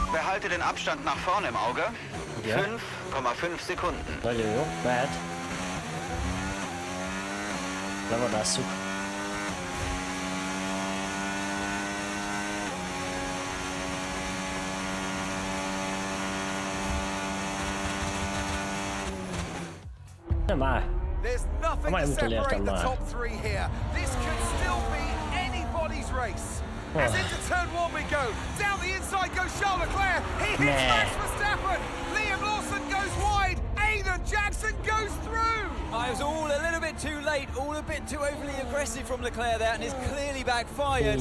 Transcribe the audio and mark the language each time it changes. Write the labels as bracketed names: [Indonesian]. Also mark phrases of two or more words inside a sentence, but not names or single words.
[German] behalte den Abstand nach vorne im Auge. 5,5 Sekunden. [Hungarian] Nagyon jó, mehet. Levadásszuk. Nem áll. [English] There's nothing to separate the top three here. This could still be anybody's race. As into turn one we go. Down the inside goes Charles Leclerc. He hits Max Verstappen. Liam Lawson goes wide. Aiden Jackson goes through. I was all a little bit too late, all a bit too overly aggressive from Leclerc there, and it's clearly backfired.